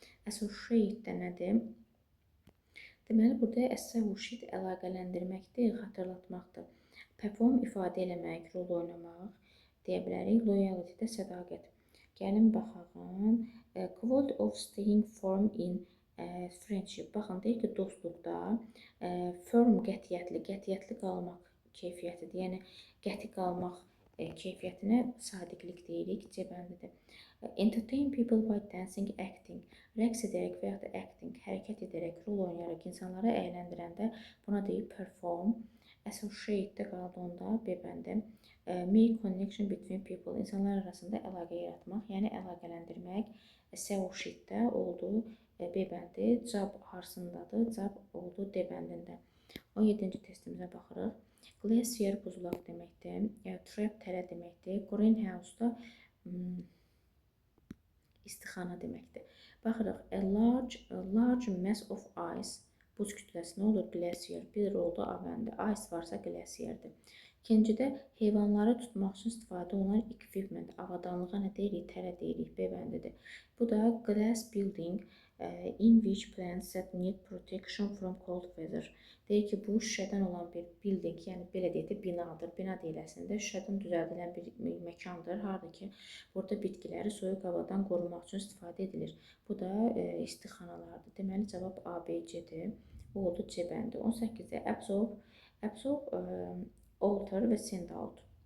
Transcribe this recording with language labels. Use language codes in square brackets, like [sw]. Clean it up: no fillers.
[az] Associate də nədir? Deməli, burada associate əlaqələndirməkdir, xatırlatmaqdır. Perform ifadə eləmək, rol oynamaq deyə bilərik. Loyalty də sədaqət. Gəlin baxaq. [en] Quality of staying firm in friendship. [az] Baxın, deyir ki, dostluqda firm qətiyyətli qalmaq keyfiyyətidir. Yəni, qəti qalmaq keyfiyyətinə sadiqlik deyirik. C bəndidir. [en] Entertain people by dancing, acting. [az] Rəqs edərək və yaxud da acting, hərəkət edərək, rol oynayaraq insanları əyləndirəndə buna deyir perform. Associate də qaldı onda B bəndi. [en] Make connection between people. [az] İnsanlar arasında əlaqə yaratmaq, yəni əlaqələndirmək. Associate də oldu B bəndi. Job harsındadır? Job oldu D bəndində. 17-ci testimizə baxırıq. Glacier buzulaq deməkdir. Trap tələ deməkdir. Greenhouse da istixana deməkdir. Baxırıq. [en] A large mass of ice. [az] Buz kütləsi nə olur? [en] Glacier. [az] Bir oldu A bəndi. Ice varsa glacierdir. İkincidə heyvanları tutmaq üçün istifadə olunan equipment. Avadanlığa nə deyirik? Tələ deyirik. B bəndidir. [en] Bu da glass building in which plants that need protection from cold weather. [az] Deyir ki, bu şüşədən olan bir building, yəni belə deyək də binadır. Bina deyiləsində şüşədən düzəldilən bir məkandır. Harada ki, burada bitkiləri soyuq havadan qorumaq üçün istifadə edilir. Bu da istixanalardır. Deməli, cavab A, B, C-dir. Bu oldu C bəndi. 18-də absorb, alter və send out.